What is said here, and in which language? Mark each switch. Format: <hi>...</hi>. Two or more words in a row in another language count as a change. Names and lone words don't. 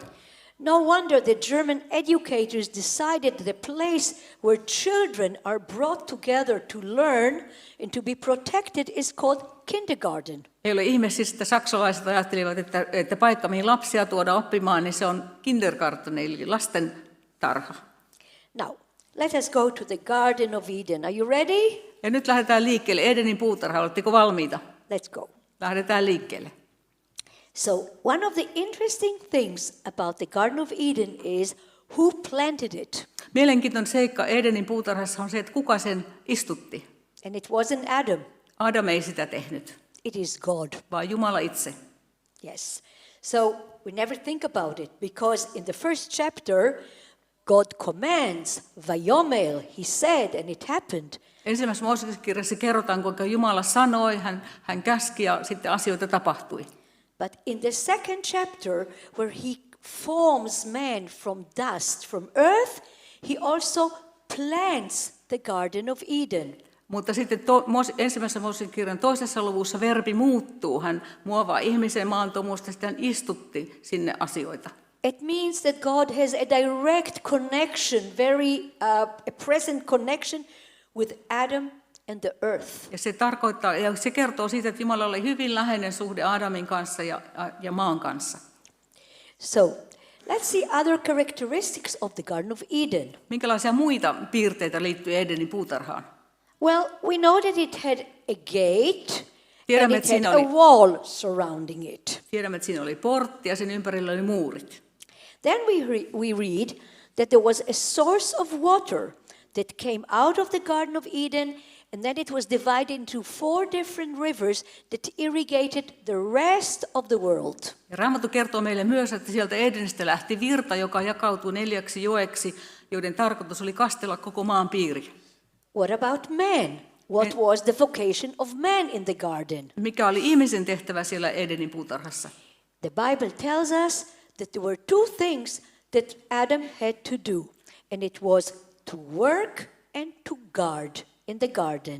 <en>No wonder the German educators decided that the place where children are brought together to learn and to be protected is called kindergarten.</en> <fi>Ei ole ihme, siis, että saksalaiset ajattelivat, että paikka, mihin lapsia tuodaan oppimaan, niin se on kindergarten, eli lasten tarha.</fi> <en>Now, let us go to the Garden of Eden. Are you ready?</en> <fi>Ja nyt lähdetään liikkeelle. Edenin puutarha, oletteko valmiita?</fi> <en>Let's go.</en> <fi>Lähdetään liikkeelle.</fi> <en>So, one of the interesting things about the Garden of Eden is who planted it.</en> <fi>Mielenkiintoinen seikka Edenin puutarhassa on se, että kuka sen istutti.</fi> <en>And it wasn't Adam,</en> <fi>Adam ei sitä tehnyt,</fi> <en>it is God.</en> <fi>vaan Jumala itse.</fi> <en>Yes. So, we never think about it because in the first chapter, God commands, Vayomel, he said, and it happened.</en> <fi>Ensimmäisessä Mooseksen kirjassa kerrotaan, kuinka Jumala sanoi, hän käski ja sitten asioita tapahtui.</fi> <en>But in the second chapter, where he forms man from dust, from earth, he also plants the Garden of Eden.</en> <fi>Mutta sitten ensimmäisessä Mooseksen kirjan toisessa luvussa verbi muuttuu. Hän muovaa ihmisen maantomusta, sitten hän istutti sinne asioita.</fi> <en>It means that God has a direct connection, a present connection with Adam and the earth.</en> <fi>Ja se tarkoittaa, ja se kertoo siitä, että Jumala oli hyvin läheinen suhde Adamin kanssa ja maan kanssa.</fi> <en>So, let's see other characteristics of the Garden of Eden.</en> <fi>Minkälaisia muita piirteitä liittyy Edenin puutarhaan?</fi> <en>Well, we know that it had a gate</en> <fi>Tiedämme,</fi> <en>and</en> <fi>että</fi> <en>it had</en> <fi>siinä</fi> <en>a</en> <fi>oli-</fi> <en>wall surrounding it.</en> <fi>Tiedämme, että siinä oli portti ja sen ympärillä oli muurit.</fi> <en>Then we read that there was a source of water that came out of the Garden of Eden, and then it was divided into 4 different rivers that irrigated the rest of the world.</en> <fi>Ja Raamattu kertoo meille myös, että sieltä Edenistä lähti virta, joka jakautui 4 joeksi, joiden tarkoitus oli kastella koko maan piiri.</fi> <en>What about man? What was the vocation of man in the garden?</en> <fi>Mikä oli ihmisen tehtävä siellä Edenin puutarhassa?</fi> <en>The Bible tells us that there were 2 things that Adam had to do, and it was to work and to guard in the garden.</en>